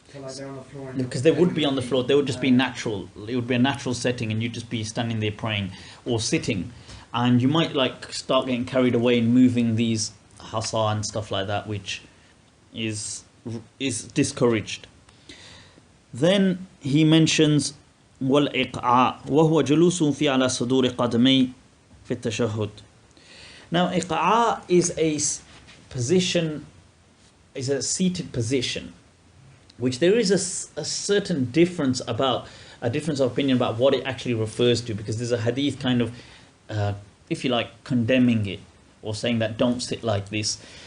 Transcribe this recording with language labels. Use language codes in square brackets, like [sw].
[en] So like they're on the floor. Because they would be on the floor, they would just be natural. It would be a natural setting and you'd just be standing there praying or sitting. And you might like start getting carried away and moving these hasa and stuff like that, which is discouraged. Then he mentions [ar] والإقعاء وهو جلوس في على صدور قدمي في التشهد. [en] Now إقعاء is a position, is a seated position, which there is a certain difference about, a difference of opinion about what it actually refers to, because there's a hadith kind of, if you like, condemning it or saying that don't sit like this.